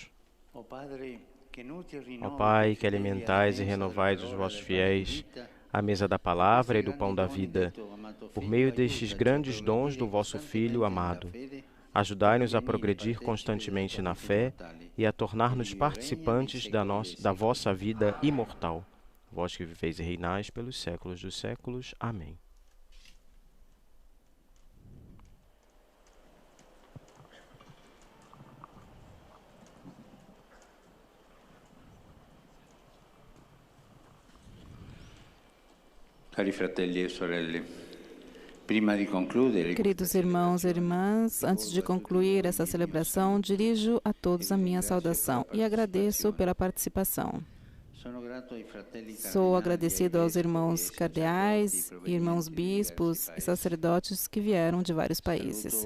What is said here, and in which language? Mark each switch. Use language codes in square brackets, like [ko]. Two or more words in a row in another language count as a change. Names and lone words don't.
[pt] Ó Pai, que alimentais e renovais os vossos fiéis, à mesa da palavra e do pão da vida, por meio destes grandes dons do vosso Filho amado, ajudai-nos a progredir constantemente na fé e a tornar-nos participantes da vossa vida imortal. Vós que viveis e reinais pelos séculos dos séculos. Amém. [it] Cari fratelli e sorelle, prima di concludere... [pt] Queridos irmãos e irmãs, antes de concluir essa celebração, dirijo a todos a minha saudação e agradeço pela participação. Sou agradecido aos irmãos cardeais, irmãos bispos e sacerdotes que vieram de vários países.